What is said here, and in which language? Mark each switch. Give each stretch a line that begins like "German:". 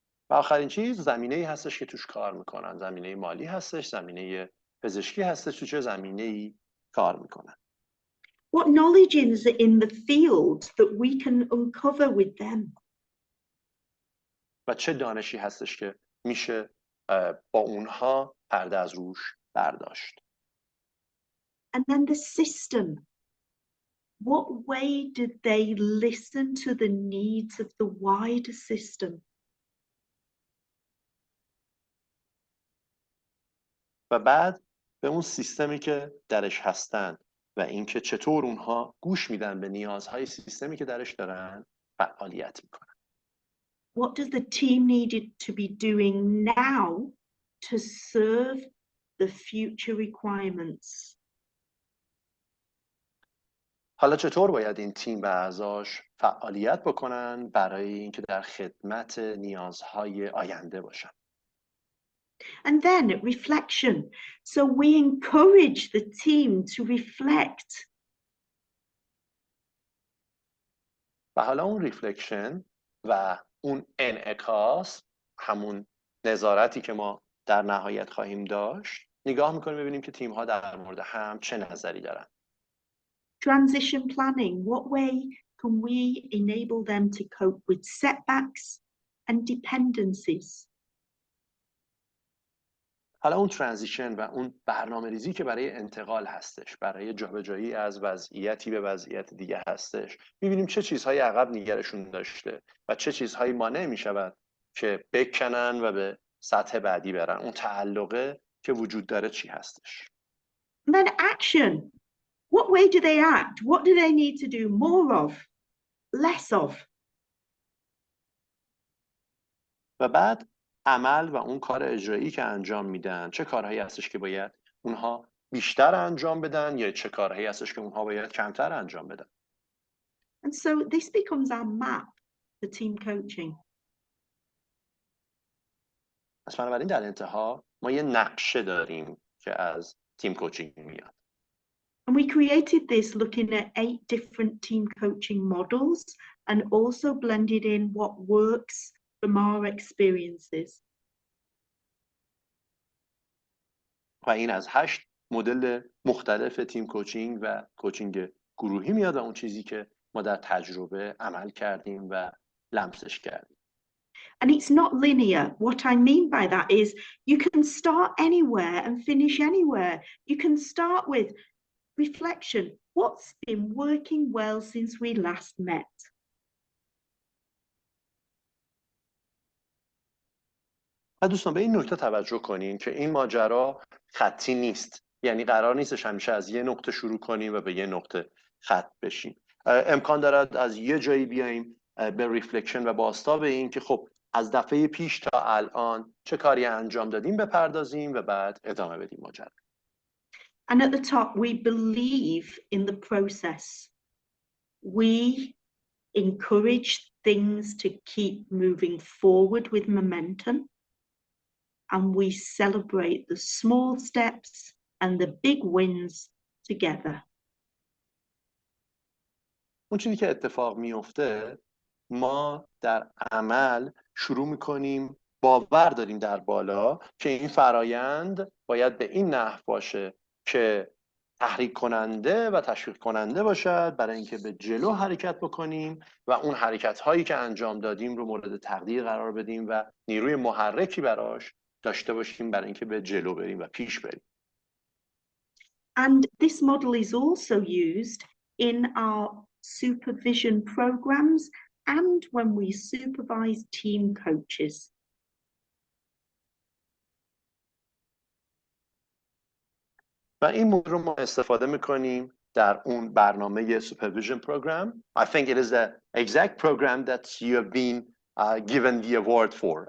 Persian: و آخرین چیز زمینه‌ای هستش که توش کار میکنن. زمینه مالی هستش، زمینه پزشکی هستش، تو چه زمینه‌ای کار میکنن.
English: What knowledge is in the field that we can uncover with them?
Persian: و چه دانشی هستش که میشه با اونها پرده از روش برداشت.
English: And then the system. What way did they listen to the needs of the wider system?
Persian: و بعد به اون سیستمی که درش هستن و اینکه چطور اونها گوش میدن به نیازهای سیستمی که درش دارن فعالیت میکنن.
English: What does the team need to be doing now to serve the future requirements?
Persian: حالا چطور باید این تیم و اعضاش فعالیت بکنن برای اینکه در خدمت نیازهای آینده باشن.
English: And then reflection. So we encourage the team to reflect.
Persian: و حالا اون ریفلکشن و اون انعکاس، همون نظارتی که ما در نهایت خواهیم داشت، نگاه میکنیم ببینیم که تیم ها در مورد هم چه نظری دارن.
English: Transition planning. What way can we enable them to cope with setbacks and dependencies?
Persian: حالا اون ترانزیشن و اون برنامه ریزی که برای انتقال هستش، برای جابجایی از وضعیتی به وضعیت دیگه هستش، میبینیم چه چیزهایی عقب نگرشون داشته و چه چیزهایی مانع میشود که بکنن و به سطح بعدی برن. اون تعلقه که وجود داره چی هستش.
English: Then action. What way do they act? What do they need to do more of, less of?
Persian: و بعد عمل و اون کار اجرایی که انجام میدن، چه کارهایی هستش که باید اونها بیشتر انجام بدن یا چه کارهایی هستش که اونها باید کمتر انجام بدن.
English: And so this becomes our map for team coaching.
Persian: پس بنابراین در انتها ما یه نقشه داریم که از تیم کوچینگ میاد.
English: And we created this looking at 8 different team coaching models and also blended in what works from our experiences.
Persian: و این از 8 مدل مختلف تیم کوچینگ و کوچینگ گروهی میاد و اون چیزی که ما در تجربه عمل کردیم و لمسش کردیم.
English: And it's not linear. What I mean by that is you can start anywhere and finish anywhere. You can start with reflection. What's been working well since we last met?
Persian: و دوستان به این نکته توجه کنین که این ماجرا خطی نیست. یعنی قرار نیستش همیشه از یه نقطه شروع کنیم و به یه نقطه خط بشیم. امکان دارد از یه جایی بیاییم به ریفلکشن و بازتاب این که خب از دفعه پیش تا الان چه کاری انجام دادیم بپردازیم و بعد ادامه بدیم ماجرا.
English: And at the top, we believe in the process. We encourage things to keep moving forward with momentum. And we celebrate the small steps and the big wins together.
Persian: اون چیزی که اتفاق میفته، ما در عمل شروع میکنیم باور داریم در بالا که این فرایند باید به این نحو باشه که تحریک کننده و تشویق کننده باشد برای اینکه به جلو حرکت بکنیم و اون حرکت هایی که انجام دادیم رو مورد تقدیر قرار بدیم و نیروی محرکی براش داشته باشیم برای اینکه به جلو بریم و پیش بریم.
English: And this model is also used in our supervision programs and when we supervise team coaches.
Persian: و این مدل رو ما استفاده میکنیم در اون برنامه Supervision program.
English: I think it is the exact program that you have been given the award for.